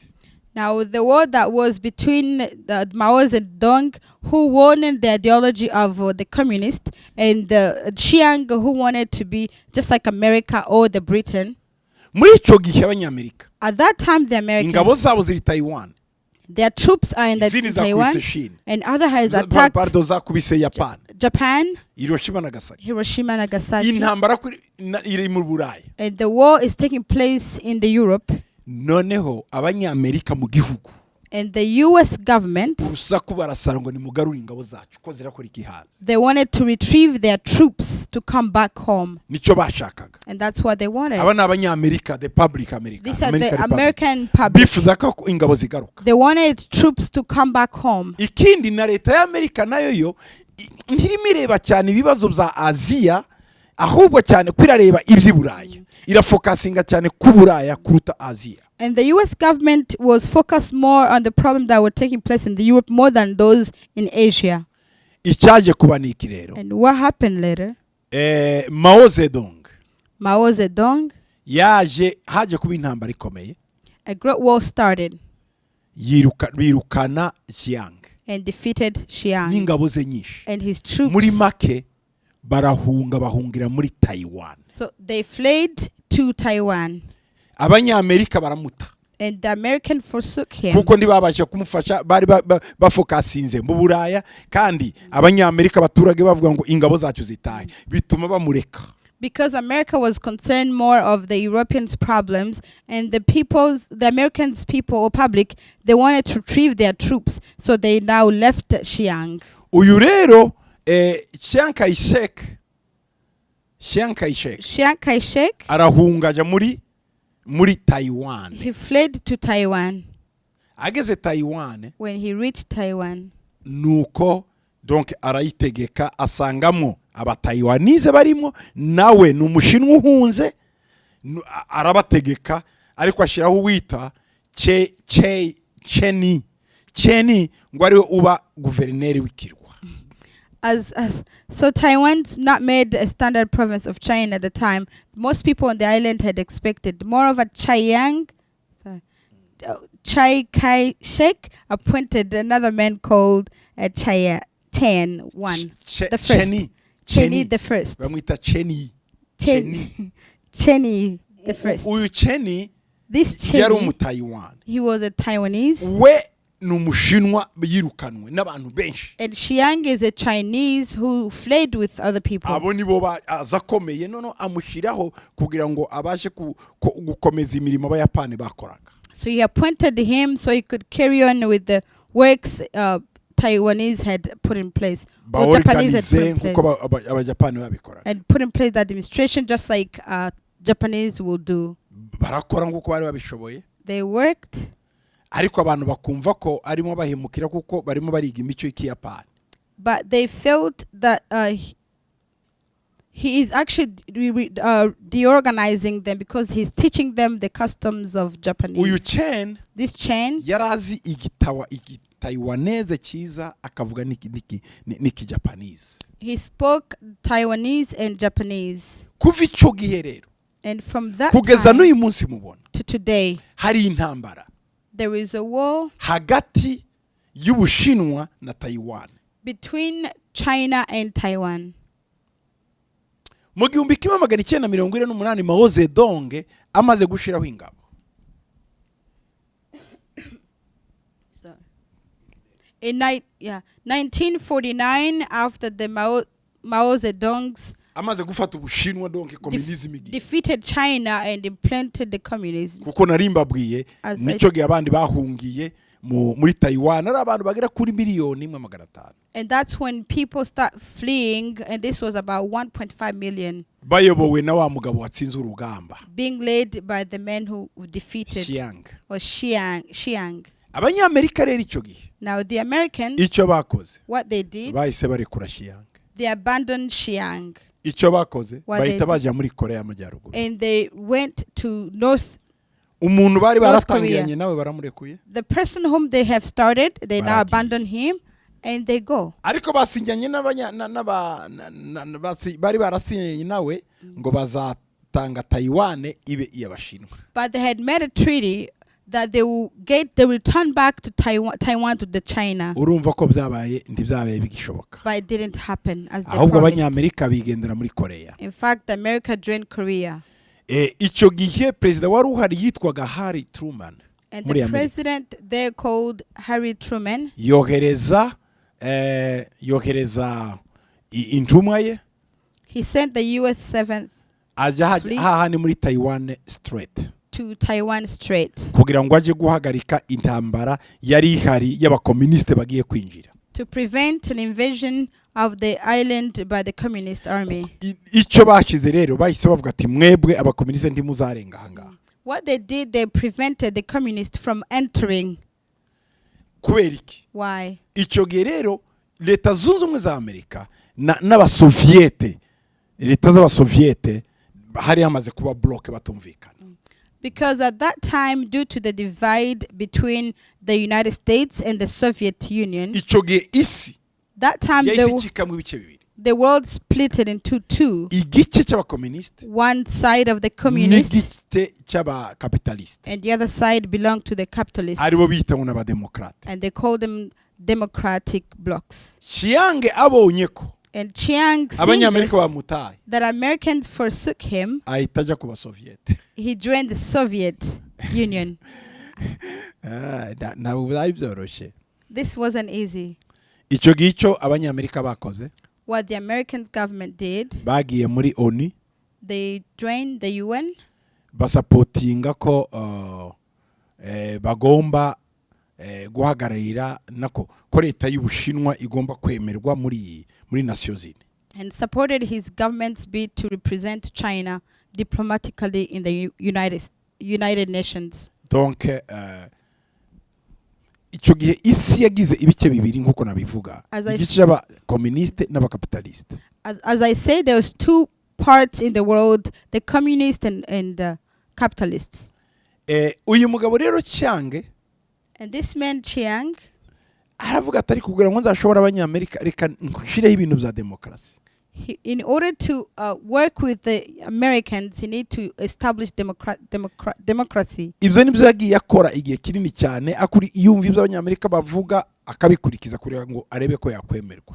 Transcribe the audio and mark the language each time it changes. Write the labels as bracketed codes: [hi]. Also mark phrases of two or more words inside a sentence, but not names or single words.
[en] Now, the war that was between Mao Zedong, who wanted the ideology of the communist, and Chiang, who wanted to be just like America or the Britain. [rw] Muri icyo gihe abanyamerika [en] At that time, the [rw] ingabo [en] Americans, [rw] zabo ziri Taiwan, [en] their troops are in [rw] izindi [en] Taiwan, [rw] zakubise Chine, [en] and other has attacked [rw] zakubise Japan, [en] Japan, [rw] Hiroshima na Nagasaki. [en] Hiroshima, Nagasaki. [rw] Intambara iri mu Burayi. [en] And the war is taking place in the Europe. [rw] Noneho abanyamerika mu gihugu [en] And the US government, [rw] urusaku barasara ngo nimugarure ingabo zacu ko zirakora ikihaza. [en] they wanted to retrieve their troops to come back home. [rw] Nicyo bashakaga. [en] And that's what they wanted. [rw] Aba ni abanyamerika, [en] the public America. These are American the Republic. American public. [rw] Bifuza ko ingabo zigaruka. [en] They wanted troops to come back home. [rw] Ikindi na leta y'Amerika nayo yo ntirimo ireba cyane ibibazo bya Aziya, ahubwo cyane kwirareba iby'i Burayi. Irafokasinga cyane ku Buraya kuruta Aziya. [en] And the US government was focused more on the problems that were taking place in the Europe more than those in Asia. [rw] Icyaje kuba ni iki rero? [en] And what happened later? [rw] Mao Zedong [en] Mao Zedong, [rw] haje kuba intambara ikomeye. [en] a great war started [rw] birukana Jiang [en] and defeated Chiang [rw] n'ingabo ze nyinshi. [en] and his troops. [rw] Muri make bahungira muri Taiwan. [en] So they fled to Taiwan. [rw] Abanyamerika baramuta. [en] And the American forsook him. [rw] Kuko ntibabasha kumufasha, bari bafokasinze mu Buraya, kandi abanyamerika baturage bavuga ngo ingabo zacu zitahe, bituma bamureka. [en] Because America was concerned more of the Europeans' problems, and the Americans' people or public, they wanted to retrieve their troops, so they now left Chiang. [rw] Uyu rero Chiang Kai-shek arahungaja muri Taiwan. [en] He fled to Taiwan. [rw] Ageze Taiwan, [en] When he reached Taiwan, [rw] nuko donc arayitegeka, asangamo abataiwanese barimo, nawe n'umushinwa uhunze, arabategeka, ariko ashiraho wita Cheni ngo ariwe uba guverineri w'ikirwa. [en] So Taiwan's not made a standard province of China at the time. Most people on the island had expected more of a Chiang Kai-shek appointed another man called Tian One, the first. Cheni the first. [rw] Bamwita Cheni [en] the first. [rw] Uyu Cheni [en] This [rw] yari [en] Cheni, [rw] umutaiwan. [en] he was a Taiwanese. [rw] We n'umushinwa yirukanwe n'abantu benshi. [en] And Chiang is a Chinese who fled with other people. [rw] Abo nibo azakomeye, nono amushiraho kugira ngo abashe gukomeza imirimo abayapani bakoraga. [en] So he appointed him so he could carry on with the works Taiwanese had put in place, or Japanese had put in place, [rw] abajapani babikoraga. [en] and put in place the administration just like Japanese will do. [rw] barakora nk'uko bari babishoboye, [en] They worked, [rw] ariko abantu bakumva ko arimo bahemukira kuko barimo bariga imico y'Ikiyapani. [en] but they felt that he is actually deorganizing them because he's teaching them the customs of Japanese. [rw] Uyu Chen [en] This Chen, [rw] yarazi igitaiwanese cyiza akavuga niki Japanese. [en] he spoke Taiwanese and Japanese. [rw] Kuva icyo gihe rero [en] And from that [rw] kugeza [en] time [rw] n'uyu munsi mubona [en] to today, [rw] hari intambara [en] there is a war [rw] hagati y'Ubushinwa na Taiwan. [en] between China and Taiwan. [rw] Mu 1948 Mao Zedong amaze gushiraho ingabo. [en] So, in 1949, after the Mao Zedong's [rw] Amaze gufata Ubushinwa donc communism igiye. [en] defeated China and implanted the communism. [rw] Kuko narimbabwiye [en] As [rw] nico gihe abandi bahungiye muri Taiwan ari abantu bagera kuri miliyoni 1.5. [en] And that's when people start fleeing, and this was about 1.5 million, [rw] Bayobowe na wa mugabo watsinze urugamba. [en] being led by the men who defeated Xiang. [rw] Abanyamerika rero icyo gihe [en] Now the Americans, [rw] icyo bakoze [en] what they did, [rw] bahise barekura Xiang. [en] they abandoned Xiang [rw] Icyo bakoze [en] What they [rw] bahita baja muri Korea y'Amajyaruguru. [en] and they went to North. [rw] Umuntu bari [en] North [rw] baratangiranye nawe baramurekuye. [en] The person whom they have started, they now [rw] Baragiye. [en] abandon him and they go. [rw] Ariko basinyanye bari barasinyanye nawe ngo bazatanga Taiwan ibe iy'Abashinwa. [en] But they had made a treaty that they will return back to Taiwan to the China. [rw] Urumva ko byabaye ndibyabaye bigishoboka. [en] But it didn't happen as they [rw] Ahubwo [en] promised. [rw] Abanyamerika bigendera muri Korea. [en] In fact, America joined Korea. [rw] Icyo gihe perezida wari uhari yitwaga Harry Truman. [en] And [rw] Muri [en] the [rw] Amerika. [en] president there called Harry Truman, [rw] yohereza intumwa ye [en] he sent the US 7th [rw] aja [en] Fleet. [rw] hahani muri Taiwan Strait [en] to Taiwan Strait [rw] kugira ngo aje guhagarika intambara yari ihari y'abakomuniste bagiye kwinjira. [en] to prevent an invasion of the island by the communist army. [rw] Icyo bashize rero bahise bavuga ati mwebwe abakomuniste ntimuzarenga ahangaha. [en] What they did, they prevented the communists from entering. [rw] Kubera iki? [en] Why? [rw] Icyo gihe rero leta zunze ubumwe za Amerika n'abasoviete, leta z'abasoviete hari hamaze kuba bloke batumvikana. [en] Because at that time, due to the divide between the United States and the Soviet Union, [rw] Icyo gihe isi [en] that time [rw] yahise icikamo ibice bibiri. [en] the world split it into two. [rw] Igice cy'abakomuniste [en] One side of the communists [rw] n'igice cy'abakapitaliste [en] and the other side belonged to the capitalists. [rw] aribo bita ngo n'abademokrate. [en] And they called them democratic blocs. [rw] Chiang abonye ko [en] And Chiang, seeing [rw] abanyamerika [en] this, [rw] bamutaye [en] that Americans forsook him, [rw] ahita ajya ku basoviete. [en] he joined the Soviet Union. [rw] Ntabwo byari byoroshye. [en] This wasn't easy. [rw] Icyo gihe abanyamerika bakoze [en] What the American government did, [rw] bagiye muri ONU [en] they joined the UN [rw] basapotinga ko bagomba guhagararira nako ko leta y'Ubushinwa igomba kwemerwa muri [fr] Nations Unies. [en] and supported his government's bid to represent China diplomatically in the United Nations. [rw] Donc icyo gihe isi yagize ibice bibiri nkuko nabivuga, igice cy'abakomuniste n'abakapitaliste. [en] As I say, there was two parts in the world, the communists and the capitalists. [rw] Uyu mugabo rero Chiang [en] And this man Chiang, [rw] aravuga atari kugira ngo nzashobora abanyamerika reka nshireho ibintu bya demokrasi. [en] in order to work with the Americans, he need to establish democracy. [rw] Ibyo nibyo yagiye akora igihe kinini cyane yumva ibyo abanyamerika bavuga akabikurikiza kugira ngo arebe ko yakwemerwa.